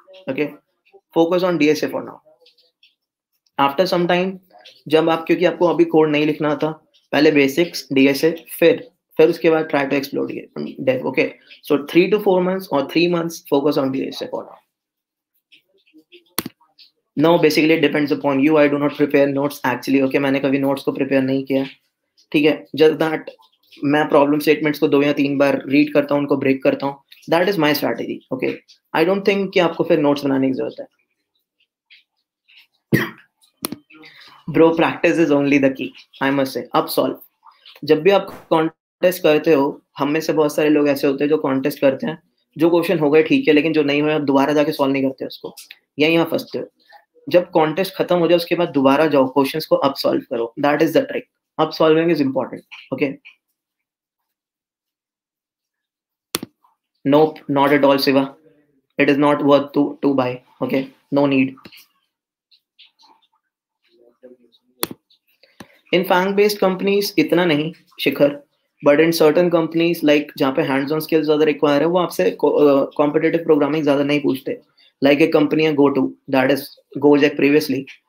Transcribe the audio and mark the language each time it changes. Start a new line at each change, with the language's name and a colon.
Hindi: Okay,
English: Focus on DSA for now. After some time,
Hindi: जब आप, क्योंकि आपको अभी कोड नहीं लिखना था, पहले बेसिक्स DSA, फिर उसके बाद
English: Try to explore dev. Okay, so 3 to 4 months or 3 months focus on DSA for now. No, basically it depends upon you. I do not prepare notes actually.
Hindi: Okay, मैंने कभी notes को prepare नहीं किया. ठीक है,
English: just that
Hindi: मैं problem statements को 2 या 3 बार read करता हूँ, उनको break करता हूँ.
English: That is my strategy.
Hindi: Okay,
English: I don't think
Hindi: कि आपको फिर notes बनाने की जरूरत है.
English: Bro, practice is only the key. I must say. अब solve.
Hindi: जब भी आप contest करते हो, हम में से बहुत सारे लोग ऐसे होते हैं जो contest करते हैं, जो क्वेश्चन हो गए ठीक है, लेकिन जो नहीं हुए आप दोबारा जाके सॉल्व नहीं करते उसको, या यहाँ फंसते हो. जब कॉन्टेस्ट खत्म हो जाए उसके बाद दोबारा जाओ, क्वेश्चंस को अब सॉल्व करो.
English: That is the trick. अब solving is important. Okay, nope, not at all, Siva. It is not worth to buy. Okay, no need. In Fang based companies
Hindi: इतना नहीं शिखर,
English: but in certain companies like जहाँ पे hands on skills ज़्यादा require है,
Hindi: वो आपसे competitive programming ज़्यादा नहीं पूछते.
English: Like a company है GoTo, that is Gojek previously.